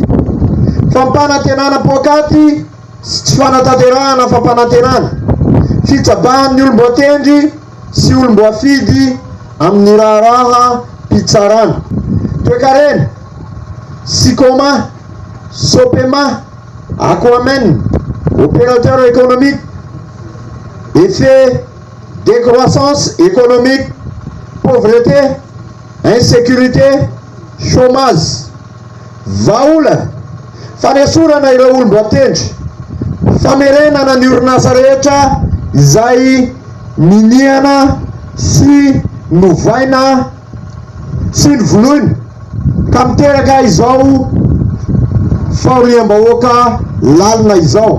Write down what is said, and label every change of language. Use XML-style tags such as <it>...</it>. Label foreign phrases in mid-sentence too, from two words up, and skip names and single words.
<mg>Fampanantenana pokaty sy tsy fanatanterahana fampanantenana fitsabahan'ny olom-boatendry sy olom-boafidy amin'ny raharaha mpitsarana. Toe-karena Sicoma, Sopema, Aquamen,</mg> <fr>opérateur économique, effet décroissance économique, pauvreté, insécurité, chômage.</fr> <mg>Vaola fanesorana ireo olom-boatendry famerenana ny orinasa rehetra izay miniana sy novaina sy novoloina ka miteraka izao fahoriam-bahoaka lalina izao.</mg>